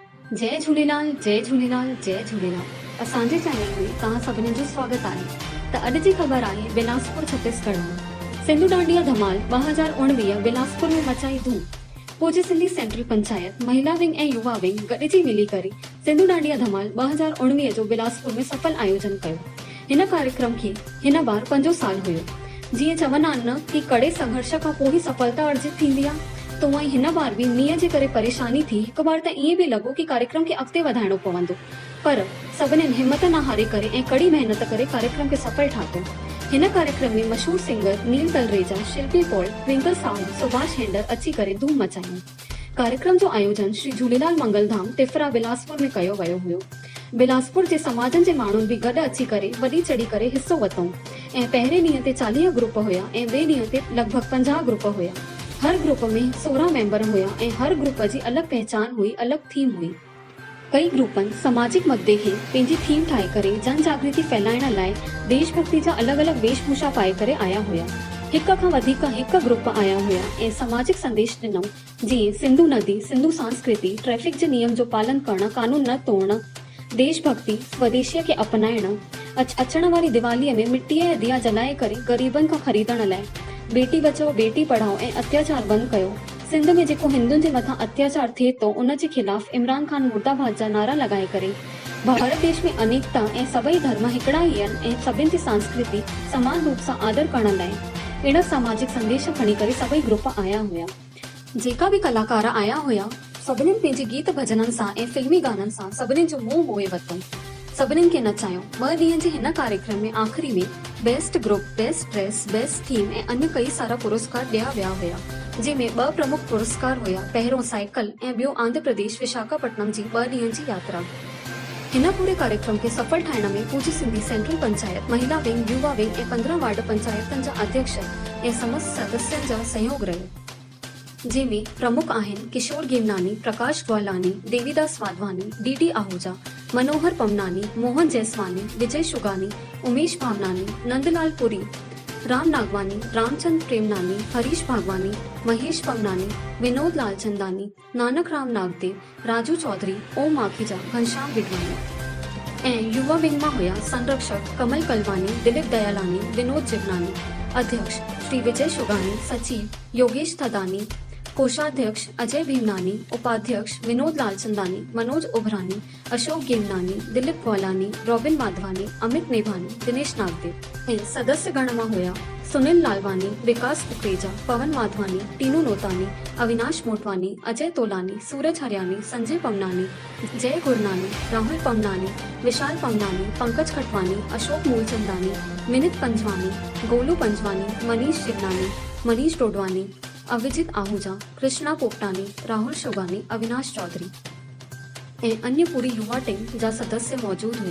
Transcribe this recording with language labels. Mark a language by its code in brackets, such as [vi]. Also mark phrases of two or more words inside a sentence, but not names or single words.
[sd] जय झूलेलाल जय झूलेलाल जय झूलेलाल। असांजे चैनल में तव्हां सभिनी जो स्वागत आहे। त अॼु जी ख़बर आहे बिलासपुर छत्तीसगढ़ में सिंधु डांडिया धमाल 2019 बिलासपुर में मचाई धूम। पोजी सिंधी सेंट्रल पंचायत महिला विंग ऐं युवा विंग गॾिजी मिली करे सिंधु डांडिया धमाल 2019 जो बिलासपुर में सफल आयोजन कयो। हिन कार्यक्रम खे हिन बार 5 साल हुयो। जीअं चवंदा आहिनि न कि कड़े संघर्ष खां पोइ सफलता अर्जित थींदी आहे, [hi] तो वहीं [sd] हिन बार भी मींहं जे करे परेशानी थी। हिकु बार त ईअं बि लॻो कि कार्यक्रम खे अॻिते वधाइणो पवंदो, पर सभिनीनि हिमत न हारे करे ऐं कड़ी मेहनत करे कार्यक्रम खे सफल ठातो। हिन कार्यक्रम में मशहूर सिंगर नील तलरेजा, शिल्पी पॉल, ट्विंकल साउंड, सुभाष हेंडर अची करे धूम मचाई। कार्यक्रम जो आयोजन श्री झूलेलाल मंगलधाम टिफरा बिलासपुर में कयो वियो हुयो। बिलासपुर जे समाजनि जे माण्हुनि बि गॾु अची करे वॾी चढ़ी करे हिस्सो वरितो ऐं पहिरें ॾींहं ते 40 ग्रुप हुया ऐं ॿिए ॾींहं ते लॻभॻि 50 ग्रुप हुया। हर ग्रुप में 16 मेंबर हुया ऐं हर ग्रुप जी अलॻि पहचान हुई, अलॻि थीम हुई। कई ग्रुपनि सामाजिक मुद्दे खे पंहिंजी थीम ठाहे करे जन जागृति फैलाइण लाइ देशभक्ति जा अलॻि अलॻि वेशभूषा पाए करे आया हुया। हिक खां वधीक हिकु ग्रुप आया हुया ऐं सामाजिक संदेश ॾिनो, जीअं सिंधु नदी, सिंधु संस्कृति, ट्रैफिक जे नियम जो पालन करणु, कानून न तोड़णु, देशभक्ति, स्वदेशीअ खे अपनाइणु, अचण वारी दिवालीअ में मिटीअ जा दिया जलाए करे ग़रीबनि खां ख़रीदण लाइ [hi] बेटी बचाओ बेटी पढ़ाओ [sd] ऐं अत्याचार बंदि कयो। सिंध में जेको हिंदुनि जे मथां अत्याचार थिए थो उन जे खिलाफ़ इमरान खान मुर्दाबाद जा नारा लॻाए करे भारत देश में अनेकता ऐं सभई धर्म हिकिड़ा ई आहिनि ऐं सभिनि जी संस्कृति समान रूप सां आदर करण लाइ अहिड़ा सामाजिक संदेश खणी करे सभई ग्रुप आया हुया। जेका बि कलाकार आया हुया सभिनीनि पंहिंजे गीत भजननि सां ऐं फिल्मी गाननि सां सभिनीनि जो मुंहुं मोहे वरितो, सभिनीनि खे नचायो। 2 ॾींहनि जे हिन कार्यक्रम में आख़िरी में [en] best group, best dress, best theme [sd] ऐं अन्य कई सारा पुरस्कार ॾिया विया हुया, जंहिंमें 2 प्रमुख पुरस्कार हुया। पहिरियों साइकिल ऐं ॿियो आंध्र प्रदेश विशाखापट्टनम जी 2 ॾींहनि जी यात्रा। हिन पूरे कार्यक्रम खे सफल ठाहिण में पूजी सिंधी सेंट्रल पंचायत, महिला विंग, युवा विंग ऐं 15 वार्ड पंचायतनि जा अध्यक्ष ऐं समस्त सदस्यनि जा सहयोग रहियो, जंहिंमें प्रमुख आहिनि किशोर गेमनानी, प्रकाश ग्वालानी, देवीदास वाधवानी, डीडी आहूजा, मनोहर पमनानी, मोहन जैसवानी, विजय शुगानी, उमेश भावनानी, नंदलाल पुरी, राम नागवानी, रामचंद प्रेमनानी, हरीश भागवानी, महेश पमनानी, विनोद लालचंदानी, नानक राम नागदेव, राजू चौधरी, ओम माखीजा, घनश्याम विडवानी। ऐं युवा विंग में हुया संरक्षक कमल कलवानी, दिलीप दयालानी, विनोद जिवनानी, अध्यक्ष श्री विजय शुगानी, सचिव योगेश थदानी, कोषाध्यक्ष अजय भीमनानी, उपाध्यक्ष विनोद लालचंदानी, मनोज उभरानी, अशोक गेमनानी, दिलीप ग्वालानी, रॉबिन माधवानी, अमित नेभानी, दिनेश नागदेव। ऐं सदस्य गण में हुया सुनील लालवानी, विकास कुकरेजा, पवन माधवानी, टीनू नोतानी, अविनाश मोटवानी, अजय तोलानी, सूरज हरियानी, संजय पमनानी, जय गुरनानी, राहुल पमनानी, विशाल पमनानी, पंकज खटवानी, अशोक मूलचंदानी, मिनित पंजवानी, गोलू पंजवानी, मनीष जिवनानी, मनीष डोडवानी, अविजित आहूजा, कृष्णा पोपटानी, राहुल शुगानी, अविनाश चौधरी ऐं अन्य पूरी युवा टीम जा सदस्य मौजूद हुया।